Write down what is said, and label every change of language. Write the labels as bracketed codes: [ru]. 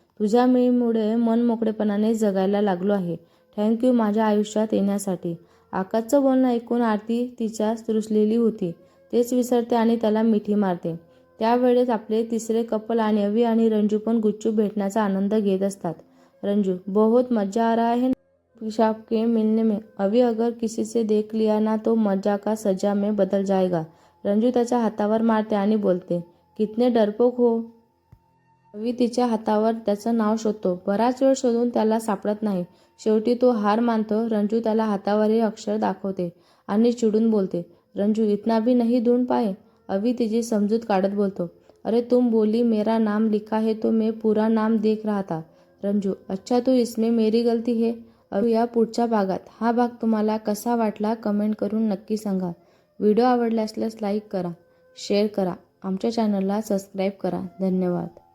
[mr] तुझ्या मुळे मन मोकळेपणाने जगायला लागलो आहे. थँक्यू माझ्या आयुष्यात येण्यासाठी. आकाशचं बोलणं ऐकून आरती तिच्याच रुसलेली होती तेच विसरते आणि त्याला मिठी मारते. त्यावेळेस आपले तिसरे कपल आणि अवी आणि रंजू पण गुपचूप भेटण्याचा आनंद घेत असतात. [hi] रंजू, बहुत मजा आ रहा है आपके मिलने में. अवी, अगर किसी से देख लिया ना तो मजा का सजा में बदल जाएगा. [mr] रंजू त्याच्या हातावर मारते आणि बोलते, [hi] कितने डरपोक हो. [mr] अवी तिच्या हातावर त्याचं नाव शोधतो. बराच वेळ शोधून त्याला सापडत नाही. शेवटी तो हार मानतो. रंजू त्याला हातावर हे अक्षर दाखवते आणि चिडून बोलते, रंजू, [hi] इतना भी नहीं ढूंढ पाए. [mr] अवी तिची समजूत काढत बोलतो, [hi] अरे तुम बोली मेरा नाम लिखा है तो मैं पूरा नाम देख रहा था. रंजू, अच्छा तो इसमें मेरी गलती है. [mr] अवी, या पुढच्या भागात. हा भाग तुम्हाला कसा वाटला कमेंट करून नक्की सांगा. व्हिडिओ आवडला असल्यास लाईक करा, शेअर करा, आमच्या चॅनलला सबस्क्राईब करा. धन्यवाद.